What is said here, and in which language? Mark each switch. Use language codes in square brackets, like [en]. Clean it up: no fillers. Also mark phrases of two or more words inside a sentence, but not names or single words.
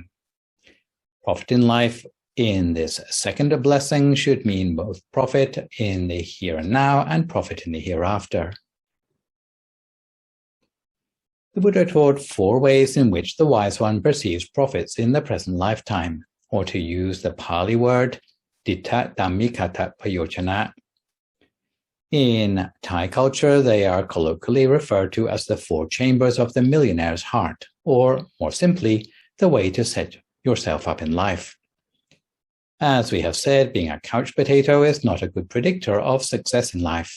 [en] Profit in life in this 2nd blessing should mean both profit in the here and now and profit in the hereafter. The Buddha taught 4 ways in which the wise one perceives profits in the present lifetime, or to use the Pali word, [pi] ditta dhammikata payochana. [en] In Thai culture, they are colloquially referred to as the 4 chambers of the millionaire's heart, or, more simply, the way to set yourself up in life. As we have said, being a couch potato is not a good predictor of success in life.